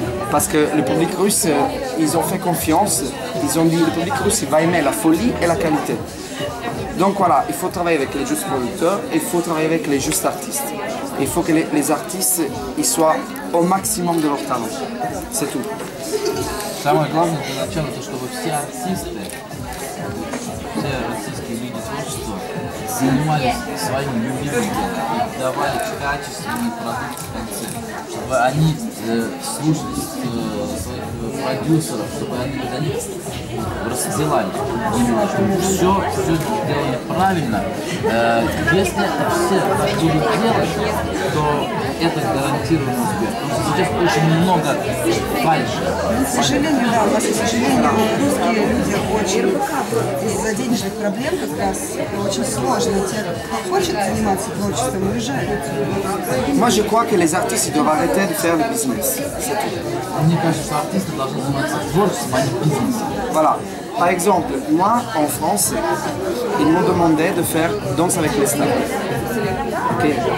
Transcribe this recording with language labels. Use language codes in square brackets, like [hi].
[fr] Parce que le public russe, ils ont fait confiance. Ils ont dit le public russe il va aimer la folie et la qualité. Donc voilà, il faut travailler avec les justes producteurs, il faut travailler avec les justes artistes. Il faut que les artistes ils soient au maximum de leur talent. C'est tout. [ru] Самое главное для начала, то, чтобы все артисты, все российские люди творчества занимались своими любимыми делами и давали качественный продукт в конце, чтобы они слушались своих продюсеров, чтобы они до них рассылали, чтобы все делали правильно. Если это все так будут делать, то это гарантированный успех. Потому что сейчас очень много фальши. К сожалению, да, у нас, к сожалению, русские люди очень из-за денежных проблем как раз очень сложно. Те, кто хочет заниматься творчеством, уезжают. [fr] Moi, je crois que les artistes ils doivent arrêter de faire le business. [ru] Мне кажется, что артисты должны заниматься творчеством, а не бизнесом. [fr] Voilà. Par exemple, moi, en France, ils m'ont demandé de faire Danse avec les stars. Okay.